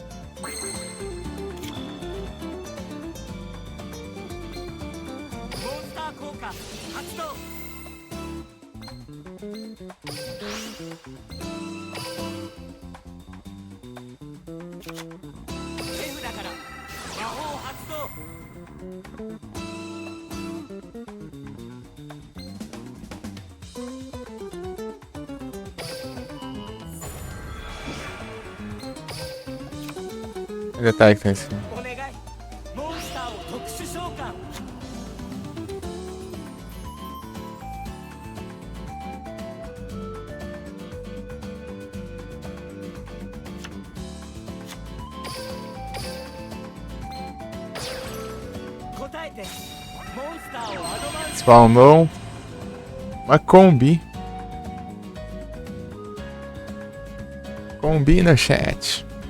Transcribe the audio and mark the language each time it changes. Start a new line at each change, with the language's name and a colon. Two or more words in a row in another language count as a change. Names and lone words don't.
Japanese: モンスター効果発動。F だから魔法発動。
Portuguese: Detalhe que tá em cima.
Japanese: お願い。モンスターを特殊召喚。答えて。モンスターをアドバンス。
Portuguese: Spawnou uma Kombi. Kombi no chat.